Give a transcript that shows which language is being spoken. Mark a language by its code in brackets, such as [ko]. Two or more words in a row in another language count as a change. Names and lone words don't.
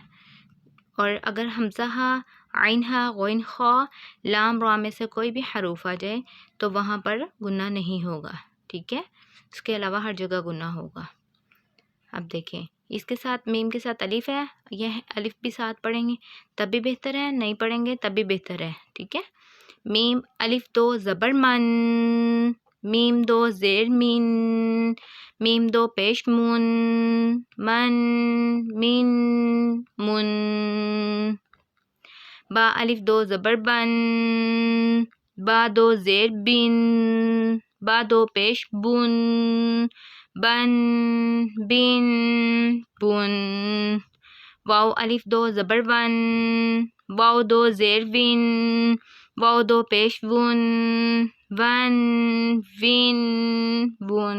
[ur] اور اگر حمزہ ہا، عین ہا، غین خا، لام را میں سے کوئی بھی حروف آ جائے تو وہاں پر گنہ نہیں ہوگا، ٹھیک ہے۔ اس کے علاوہ ہر جگہ گنہ ہوگا۔ اب دیکھیں اس کے ساتھ میم کے ساتھ الف ہے، یہ الف بھی ساتھ پڑھیں گے تب بھی بہتر ہے، نہیں پڑھیں گے تب بھی بہتر ہے، ٹھیک ہے۔ میم الف 2 زبر من، میم 2 زیر من، میم 2 پیش من، من من من۔ با الف 2 زبر بن، با 2 زیر بن، با 2 پیش بن، بن بن بن۔ واو الف 2 زبر ون، واو 2 زیر ون، واو 2 پیش ون، ون ون ون۔